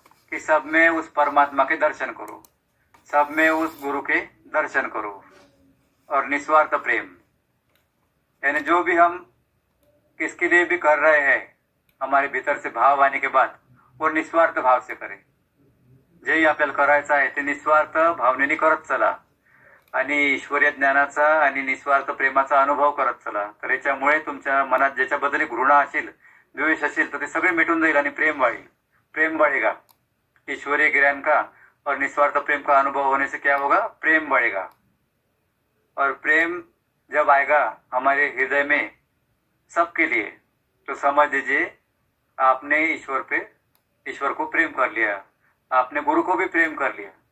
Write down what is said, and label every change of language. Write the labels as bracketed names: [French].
[Hindi] कि सब में उस परमात्मा के दर्शन करो, सब में उस गुरु के दर्शन करो, और निस्वार्थ प्रेम। यानी जो भी हम किसके लिए भी कर रहे हैं, हमारे भीतर से भाव आने के बाद वो निस्वार्थ भाव से करें। [Marathi] जे आपल्याला करायचं आहे ते निस्वार्थ भावनेने करत चला, आणि ईश्वरीय ज्ञानाचा आणि निस्वार्थ प्रेमाचा अनुभव करत चला। तर याच्यामुळे तुमच्या मनात ज्याच्याबद्दल घृणा असेल, द्वेष असेल, तर ते सगळे मिटून जाईल आणि प्रेम वाढेल, [Hindi] प्रेम बढ़ेगा। ईश्वरीय ज्ञान का और निस्वार्थ प्रेम का अनुभव होने से क्या होगा? प्रेम बढ़ेगा। और प्रेम जब आएगा हमारे हृदय में सबके लिए, तो समझ लीजिए आपने ईश्वर को प्रेम कर लिया, आपने गुरु को भी प्रेम कर लिया।